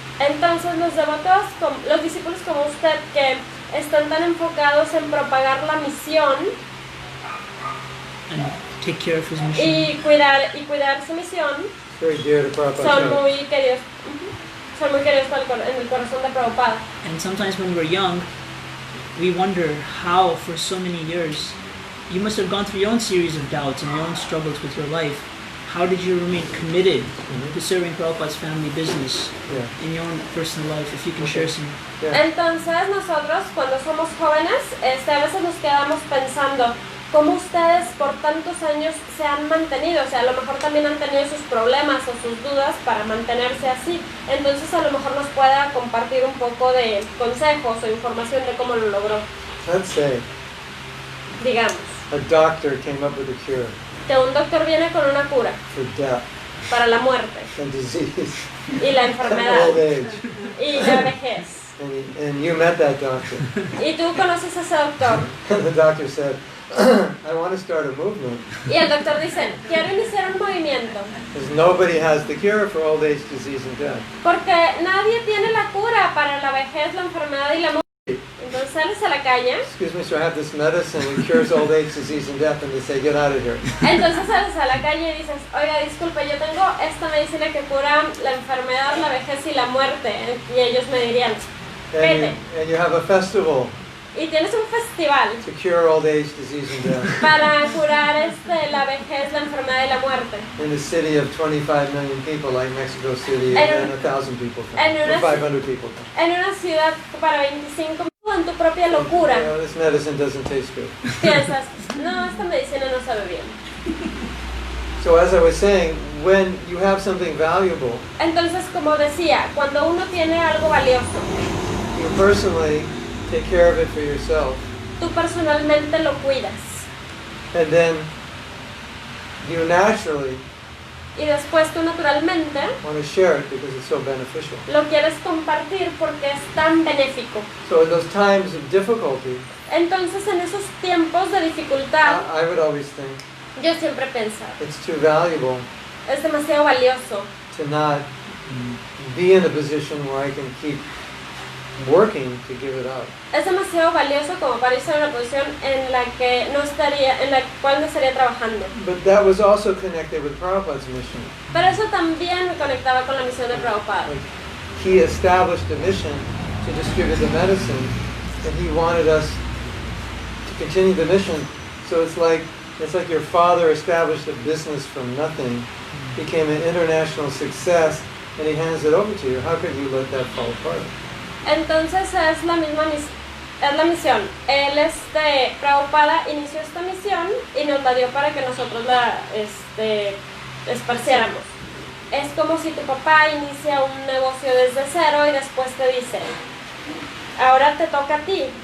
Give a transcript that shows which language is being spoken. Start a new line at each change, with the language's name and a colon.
Spanish: Entonces los devotos, los discípulos como usted, que están tan enfocados en propagar la misión
English: And take care of his mission.
Spanish: y cuidar su misión,
English: Very dear to Prabhupada.
Spanish: son muy queridos en el corazón de Prabhupada.
English: And sometimes when we're young, we wonder how for so many years, you must have gone through your own series of doubts and your own struggles with your life. How did you remain committed to serving Prabhupada's family business in your own personal life? If you can share some. Yeah.
Spanish: Entonces nosotros cuando somos jóvenes, a veces nos quedamos pensando cómo ustedes por tantos años se han mantenido, o sea, a lo mejor también han tenido sus problemas o sus dudas para mantenerse así. Entonces a lo mejor nos pueda compartir un poco de consejos o información de cómo lo logró.
English: Let's say
Spanish: Digamos,
English: a doctor came up with a cure
Spanish: que un doctor viene con una cura
English: for death
Spanish: para la muerte
English: and disease
Spanish: y la
English: and
Spanish: enfermedad
English: old age.
Spanish: y la vejez.
English: And you met that doctor.
Spanish: Y tú conoces a ese doctor.
English: And the doctor said, I want to start a movement.
Spanish: Y el doctor dice, quiero iniciar un movimiento.
English: Because nobody has the cure for old age, disease, and death.
Spanish: Porque nadie tiene la cura para la vejez, la enfermedad y la muerte. Entonces sales a la calle.
English: Excuse me, sir, I have this medicine. It cures old age, disease, and death. And they say, get out of here.
Spanish: Entonces sales a la calle y dices, oiga, disculpe, yo tengo esta medicina que cura la enfermedad, la vejez y la muerte. Y ellos me dirían, vete.
English: And you have a festival
Spanish: Y tienes un festival
English: to cure old age, disease, and death.
Spanish: para curar la vejez, la enfermedad y la muerte.
English: In a city of 25 million people like Mexico City, and 1,000 people come, or 500 people come.
Spanish: En una ciudad para 25 en tu propia locura.
English: You know, this medicine doesn't taste good.
Spanish: Piensas, no, esta medicina no sabe bien.
English: So as I was saying, when you have something valuable,
Spanish: Entonces, como decía, cuando uno tiene algo valioso,
English: you personally take care of it for yourself,
Spanish: tú personalmente lo cuidas.
English: and then you naturally
Spanish: Y después tú naturalmente
English: want to share it because it's so beneficial.
Spanish: lo quieres compartir porque es tan benéfico.
English: So in those times of difficulty,
Spanish: Entonces, en esos tiempos de dificultad,
English: I would always think
Spanish: yo siempre pensaba,
English: it's too valuable
Spanish: es demasiado valioso
English: to not be in a position where I can keep working to give it up.
Spanish: es demasiado valioso como para irse a una posición en la que no estaría, en la cual no estaría trabajando.
English: But that was also connected with Prabhupada's mission.
Spanish: Pero eso también me conectaba con la misión de Prabhupada.
English: Like, he established a mission to distribute the medicine, and he wanted us to continue the mission. So it's like your father established a business from nothing, became an international success, and he hands it over to you. How could you let that fall apart?
Spanish: Entonces es la misma misión. Él, Prabhupada inició esta misión y nos la dio para que nosotros la esparciéramos. Es como si tu papá inicia un negocio desde cero y después te dice, ahora te toca a ti.